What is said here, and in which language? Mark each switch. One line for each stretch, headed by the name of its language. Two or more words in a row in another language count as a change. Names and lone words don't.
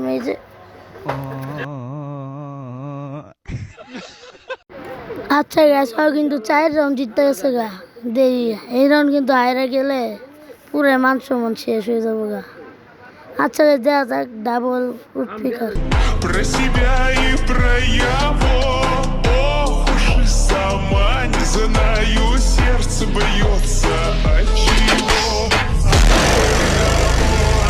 Bangla: এই যে আচ্ছা গ্যাস কিন্তু 4 রাউন্ড জিততে গেছে গা। দেরি এই রাউন্ড কিন্তু হাইরা গেলে পুরো মান সম্মান শেষ হয়ে যাবো গা। আচ্ছা দেওয়া যাক ডাবল উড পিকার।
Russian: Про себя и про его. Ох уж и сама не знаю, сердце бьется от чего.